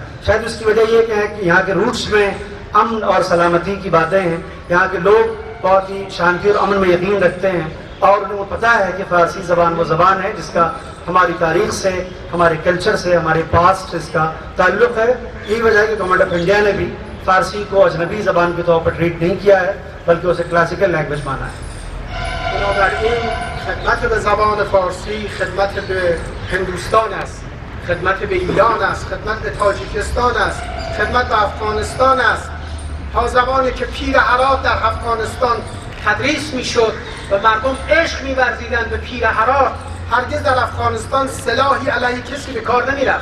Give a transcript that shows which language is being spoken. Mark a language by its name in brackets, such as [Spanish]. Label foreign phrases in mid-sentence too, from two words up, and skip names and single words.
[Hindi] शायद उसकी वजह ये है कि यहाँ के रूट्स में अमन और सलामती की बातें हैं, यहाँ के लोग बहुत ही शांति और अमन में यकीन रखते हैं, और उन्हें पता है कि फ़ारसी ज़बान वो ज़बान है जिसका हमारी तारीख़ से, हमारे कल्चर से, हमारे पास्ट से इसका ताल्लुक़ है। यही वजह है कि गवर्नमेंट ऑफ इंडिया ने भी फ़ारसी को अजनबी ज़बान के तौर पर ट्रीट नहीं किया है, बल्कि उसे [English] classical language [Hindi] माना है। [Persian] بنابراین خدمت به زبان فارسی خدمت به هندوستان است، خدمت به ایران است، خدمت به تاجیکستان است، خدمت به افغانستان است. تا زمانی که پیر هرات در افغانستان تدریس میشد و مردم عشق می‌ورزیدند به پیر هرات، هرگز در افغانستان سلاحی علیه کسی به کار نمی‌رفت.